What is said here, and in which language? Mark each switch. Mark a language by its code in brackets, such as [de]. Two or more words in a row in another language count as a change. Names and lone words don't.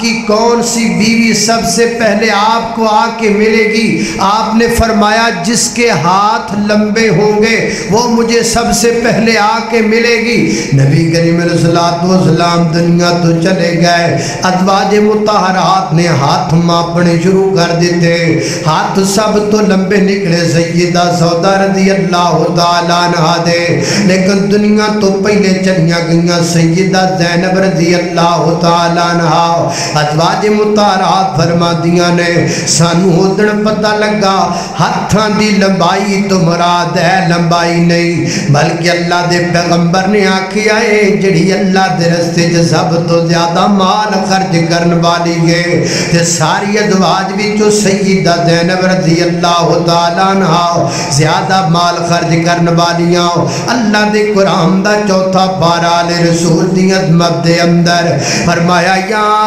[ur] کی کون سی بیوی سب سے پہلے آپ کو آ کے ملے گی آپ نے فرمایا جس کے ہاتھ لمبے ہوں گے وہ مجھے سب سے پہلے آ کے ملے گی نبی کریم علیہ [pa] السلام دنیا تو چلے گئے ازواج مطہرات نے ہاتھ ماپنے شروع کر دیتے ہاتھ سب تو لمبے نکلے سیدہ سودا رضی اللہ تعالیٰ عنہ دے لیکن دنیا تو پہلے چلیاں گئیاں سیدہ زینب رضی رضی اللہ تعالیٰ عنہ ازواج مطہرات فرما دیاں نے سانو ادن پتہ لگا ہتھاں دی لمبائی تو مراد ہے لمبائی نہیں بلکہ اللہ دے پیغمبر نے آکھیا ہے جڑی اللہ دے رستے چ سب تو زیادہ مال خرچ کرن والی ہے تے ساری ازواج وچوں سیدہ زینب رضی اللہ تعالیٰ عنہ زیادہ مال خرچ کرن والیاں اللہ دے قرآن دا چوتھا پارہ آل رسول دی عظمت دے اندر فرمایا یا